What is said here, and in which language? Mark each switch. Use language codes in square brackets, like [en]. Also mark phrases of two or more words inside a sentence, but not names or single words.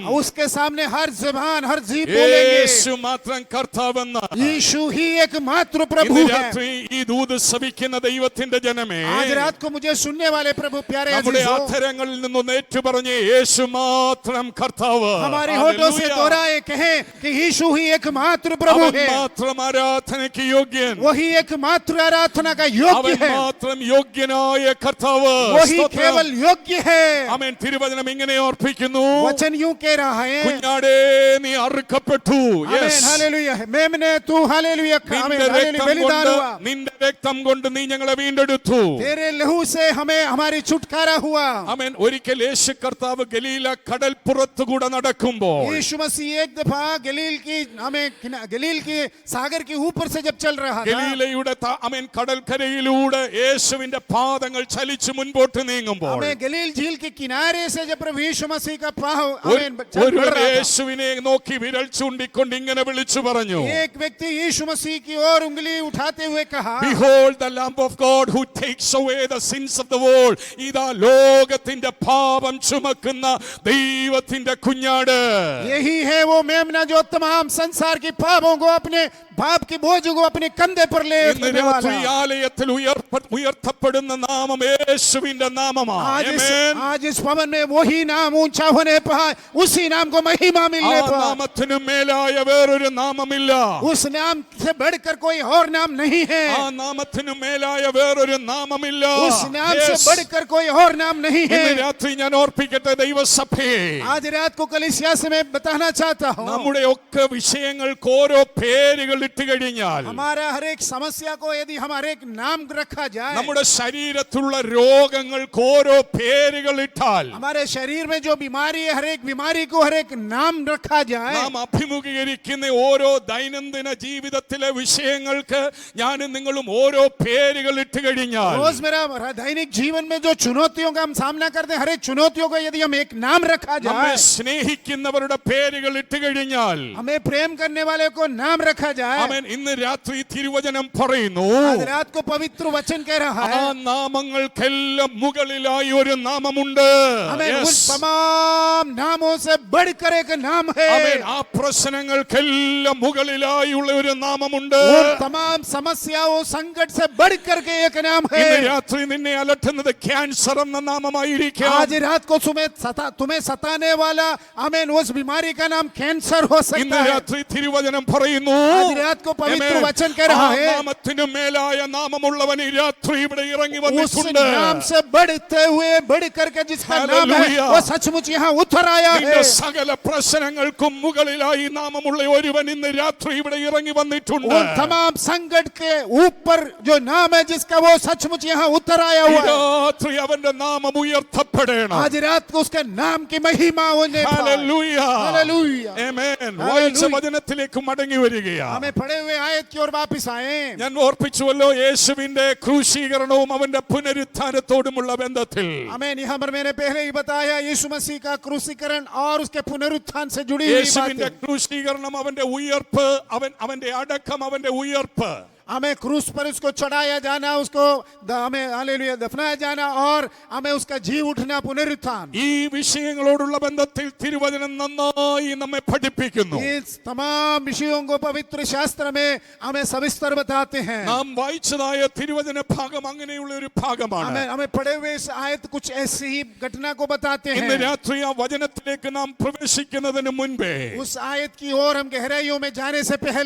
[hi] उसके सामने हर जुबान, हर जीभ बोलेंगे [ml] യേശു മാത്രം കർത്താവെന്ന്. [hi] यीशु ही एकमात्र प्रभु [ml] ഇന്ന് [hi] है। [ml] രാത്രി ഈ ദൂത് ശ്രവിക്കുന്ന ദൈവത്തിന്റെ ജനമേ, [hi] आज रात को मुझे सुनने वाले प्रभु प्यारे [ml] നമ്മുടെ [hi] अजीजों, [ml] അധരങ്ങളിൽ നിന്നൊന്ന് ഏറ്റുപറഞ്ഞ് യേശു മാത്രം കർത്താവ്. [hi] हमारे होठों से दोहराए कहें कि यीशु ही एकमात्र प्रभु [ml] അവൻ [hi] है, [ml] മാത്രം ആരാധനയ്ക്ക് യോഗ്യൻ, [hi] वही एकमात्र आराधना का [ml] അവൻ [hi] योग्य है, [ml] മാത്രം യോഗ്യനായ കർത്താവ്. [hi] वही [ml] സ്തോത്രം. [hi] केवल योग्य है। [ml] ആമേൻ. തിരുവചനം ഇങ്ങനെ ഓർപ്പിക്കുന്നു, [hi] वचन यूं कह रहा है, [ml] കുഞ്ഞാടേ നീ അറുക്കപ്പെട്ടു. [hi] आमेन, हालेलुया। मेमने तू हालेलुया, आमेन, हालेलुया, बलिदान हुआ, [ml] നിന്റെ രക്തം കൊണ്ട് നീ ഞങ്ങളെ വീണ്ടെടുത്തു. [hi] तेरे लहू से हमें हमारी छुटकारा हुआ। [ml] ആമേൻ. ഒരിക്കൽ യേശു കർത്താവ് ഗലീല കടൽപ്പുറത്തുകൂടെ നടക്കുമ്പോൾ, [hi] यीशु मसीह एक दफा गलील की सागर के ऊपर से जब चल रहा था, [ml] ഗലീലയുടെ ആമേൻ കടൽക്കരയിലൂടെ യേശുവിന്റെ പാദങ്ങൾ ചലിച്ചു മുൻപോട്ട് നീങ്ങുമ്പോൾ, [hi] हमें गलील झील के किनारे से जब प्रभु यीशु मसीह का पाँव [ml] ഒരുവൻ യേശുവിനെ നോക്കി വിരൽ ചൂണ്ടിക്കൊണ്ട് ഇങ്ങനെ വിളിച്ചു പറഞ്ഞു, [hi] एक व्यक्ति यीशु मसीह की ओर उंगली उठाते हुए कहा, [en] Behold the Lamb of God who takes away the sins of the world. [ml] ഇതാ ലോകത്തിന്റെ പാപം ചുമക്കുന്ന ദൈവത്തിന്റെ കുഞ്ഞാട്. [hi] यही है वो मेमना जो तमाम संसार की पापों को अपने बाप की बोझ को अपने कंधे पर ले [ml] ഇന്ന് [hi] लेने [ml] രാത്രി [hi] वाला। [ml] ആലയത്തിൽ ഉയർത്തപ്പെടുന്ന നാമം യേശുവിന്റെ നാമമാണ്. ആമേൻ. [hi] आज इस भवन में वही नाम ऊंचा होने पाए, उसी नाम को महिमा [ml] ആ [hi] मिलने पाए। [ml] നാമത്തിന് മേലായ വേറൊരു നാമമില്ല. [hi] उस नाम से बढ़कर कोई और नाम नहीं है। [ml] ആ നാമത്തിന് മേലായ വേറൊരു നാമമില്ല. [hi] उस नाम से Yes. बढ़कर कोई और नाम नहीं है। [ml] ഇന്ന് രാത്രി ഞാൻ ഓർപ്പിക്കട്ടെ ദൈവസഭയെ, [hi] आज रात को कलीसिया से मैं बताना चाहता हूँ, [ml] നമ്മുടെ ഒക്കെ വിഷയങ്ങൾക്ക് ഓരോ പേരുകൾ ഇട്ട് കഴിഞ്ഞാൽ, [hi] हमारा हर एक समस्या को यदि हम हर एक नाम रखा जाए, [ml] നമ്മുടെ ശരീരത്തിലുള്ള രോഗങ്ങൾക്ക് ഓരോ പേരുകൾ ഇട്ടാൽ, [hi] हमारे शरीर में जो बीमारी है हर एक बीमारी को हर एक नाम रखा जाए, [ml] നാം അഭിമുഖീകരിക്കുന്ന ഓരോ ദൈനംദിന ജീവിതത്തിലെ വിഷയങ്ങൾക്ക് ഞാനും നിങ്ങളും ഓരോ പേരുകൾ ഇട്ട് കഴിഞ്ഞാൽ, [hi] रोज मेरा दैनिक जीवन में जो चुनौतियों का हम सामना करते हैं हर एक चुनौतियों को यदि हम एक नाम रखा [ml] നമ്മെ [hi] जाए, [ml] സ്നേഹിക്കുന്നവരുടെ പേരുകൾ ഇട്ട് കഴിഞ്ഞാൽ, [hi] हमें प्रेम करने वाले को नाम रखा जाए। [ml] ആമേൻ. ഇന്ന് രാത്രി തിരുവചനം പറയുന്നു, [hi] आज रात को पवित्र वचन कह रहा [ml] ആ [hi] है, [ml] നാമങ്ങൾക്കെല്ലാം മുകളിലായി ഒരു നാമമുണ്ട്. [hi] हमें Yes. उन तमाम नामों से बढ़कर एक नाम है। [ml] ആമേൻ. ആ പ്രശ്നങ്ങൾക്കെല്ലാം മുകളിലായുള്ള ഒരു നാമമുണ്ട്. [hi] उन तमाम समस्याओं संकट से बढ़कर के एक नाम [ml] ഇന്ന് [hi] है। [ml] രാത്രി നിന്നെ അലട്ടുന്നത് ക്യാൻസർ എന്ന നാമമായിരിക്കാം. [hi] आज रात को तुम्हें सताने वाला आमीन उस बीमारी का नाम कैंसर हो [ml] ഇന്ന് [hi] सकता है। [ml] രാത്രി തിരുവചനം പറയുന്നു, [hi] आज रात को पवित्र [ml] ആമേൻ. [hi] वचन कह रहा [ml] ആ [hi] है, [ml] നാമത്തിനു മേലായ നാമമുള്ളവൻ ഈ രാത്രി ഇവിടെ ഇറങ്ങി [hi] उस [ml] വന്നിട്ടുണ്ട്. [hi] नाम से बढ़ते हुए बढ़ करके जिसका नाम है Hallelujah. वो सचमुच यहाँ उतर आया [ml] നിന്റെ [hi] है। [ml] സകല പ്രശ്നങ്ങൾക്കും മുകളിലായി നാമമുള്ള ഒരുവൻ ഇന്ന് രാത്രി ഇവിടെ ഇറങ്ങി വന്നിട്ടുണ്ട്. [hi] उन तमाम संकट के ऊपर जो नाम है जिसका वो सचमुच यहाँ उतर आया [ml] ഈ [hi] हुआ है। [ml] രാത്രി അവന്റെ നാമം ഉയർത്തപ്പെടണം. [hi] आज रात को उसके नाम की महिमा होने पाए। [ml] ഹല്ലേലൂയ. [hi] हालेलुया। [ml] ആമേൻ. Hallelujah. വായിച്ച വചനത്തിലേക്ക് മടങ്ങി വരികയാണ്. [hi] हमें पढ़े हुए आयत की ओर वापस आए। [ml] ഞാൻ ഓർപ്പിച്ചുവല്ലോ യേശുവിന്റെ ക്രൂശീകരണവും അവന്റെ പുനരുത്ഥാനത്തോടുമുള്ള ബന്ധത്തിൽ. [hi] आमीन। यहाँ पर मैंने पहले ही बताया यीशु मसीह का क्रूसीकरण और उसके पुनरुत्थान से जुड़ी हुई [ml] യേശുവിന്റെ [hi] बातें। [ml] ക്രൂശീകരണം, അവന്റെ ഉയർപ്പ്, അവന്റെ അടക്കം, അവന്റെ ഉയർപ്പ്, [hi] हमें क्रूस पर उसको चढ़ाया जाना, उसको हमें हालेलुया दफनाया जाना और हमें उसका जी उठना, पुनरुत्थान। [ml] ഈ വിഷയങ്ങളോടുള്ള ബന്ധത്തിൽ തിരുവചനം നന്നായി നമ്മെ പഠിപ്പിക്കുന്നു. [hi] इस तमाम विषयों को पवित्र शास्त्र में हमें सविस्तर बताते हैं। [ml] നാം വായിച്ചതായ തിരുവചന ഭാഗം അങ്ങനെയുള്ള ഒരു ഭാഗമാണ്. [hi] हमें पढ़े हुए इस आयत कुछ ऐसी ही घटना को बताते [ml] ഇന്ന് [hi] हैं। [ml] രാത്രി ആ വചനത്തിലേക്ക് നാം പ്രവേശിക്കുന്നതിന് മുൻപേ, [hi] उस आयत की ओर हम गहराइयों में जाने से पहले